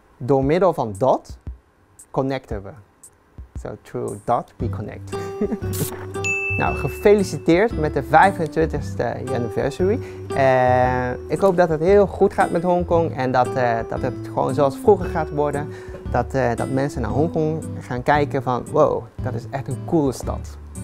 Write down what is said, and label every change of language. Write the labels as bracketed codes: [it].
[nl] Door middel van dat connecten we. [en] So through that we connect. [nl] Nou, gefeliciteerd met de 25e anniversary. Ik hoop dat het heel goed gaat met Hongkong en dat het gewoon zoals vroeger gaat worden. Dat mensen naar Hongkong gaan kijken van wow, dat is echt een coole stad.